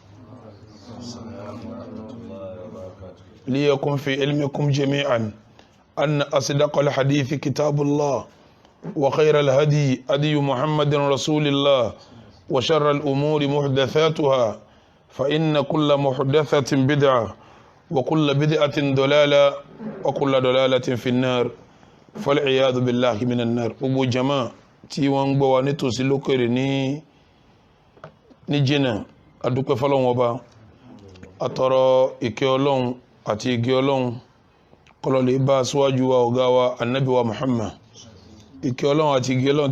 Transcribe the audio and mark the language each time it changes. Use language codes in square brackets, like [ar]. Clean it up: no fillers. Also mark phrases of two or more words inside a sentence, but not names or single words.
[ar] ليكن في علمكم جميعا أن أصدق الحديث كتاب الله وخير الهدي هدي محمد رسول الله وشر الأمور محدثاتها فإن كل محدثة بدعة وكل بدعة ضلالة وكل ضلالة في النار فالعياذ بالله من النار أبو جماعة [yo] tí wọ́n ń gbọ́ wa nítòsí lókèrè ní jìnnà adúpẹ́ fọ́lọ́run ọba àtọrọ ìkẹ́ Ọlọ́run àti ìgẹ́ Ọlọ́run kó lè bá aṣíwájú wa ọ̀gá wa Ànábì wa Muhammad ìkẹ́ Ọlọ́run àti ìgẹ́ Ọlọ́run